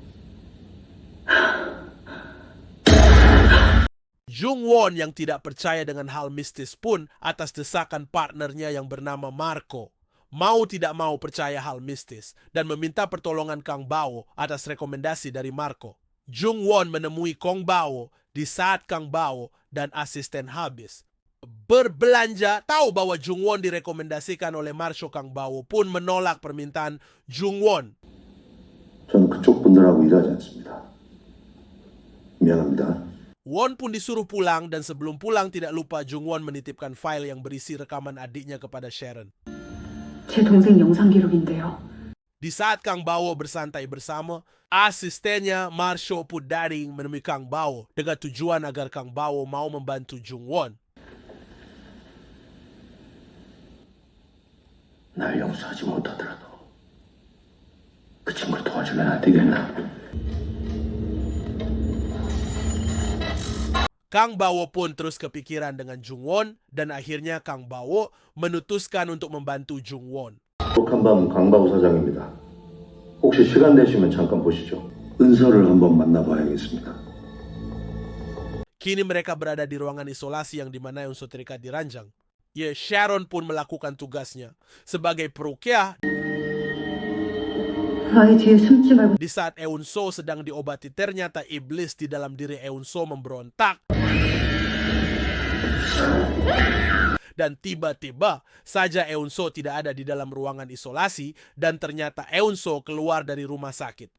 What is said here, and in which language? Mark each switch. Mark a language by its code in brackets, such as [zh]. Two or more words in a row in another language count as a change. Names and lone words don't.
[id] Jung Won yang tidak percaya dengan hal mistis pun atas desakan partnernya yang bernama Marco mau tidak mau percaya hal mistis dan meminta pertolongan Kang Bau atas rekomendasi dari Marco. Jung Won menemui Kang Bau di saat Kang Bau dan asisten habis berbelanja. Tahu bahwa Jung Won direkomendasikan oleh Marco, Kang Bau pun menolak permintaan Jung Won. [ko] 저는 그쪽 분들하고 일하지 않습니다. 미안합니다. [id] Won pun disuruh pulang dan sebelum pulang tidak lupa Jung Won menitipkan file yang berisi rekaman adiknya kepada Sharon. [ko] 제 동생 영상 기록인데요. [id] Di saat Kang Bau bersantai bersama, asistennya Marco Pudaring menemui Kang Bau dengan tujuan agar Kang Bau mau membantu Jung Won. [ko] 날 용서하지 못하더라도 그 친구를 도와주면 안 되겠나? Kang Bao pun terus kepikiran dengan Jung-won dan akhirnya Kang Bao memutuskan untuk membantu Jung-won. 행복한 밤 강바우 사장입니다. 혹시 시간 되시면 잠깐 보시죠. 은서를 한번 만나봐야겠습니다. [id] Kini mereka berada di ruangan isolasi yang dimana Eun-soo terikat di ranjang. Sharon pun melakukan tugasnya sebagai peruqyah. [ko] 아이 뒤에 숨지 말고 [id] Di saat Eun-soo sedang diobati, ternyata iblis di dalam diri Eun-soo memberontak. Dan tiba-tiba saja Eun-soo tidak ada di dalam ruangan isolasi dan ternyata Eun-soo keluar dari rumah sakit.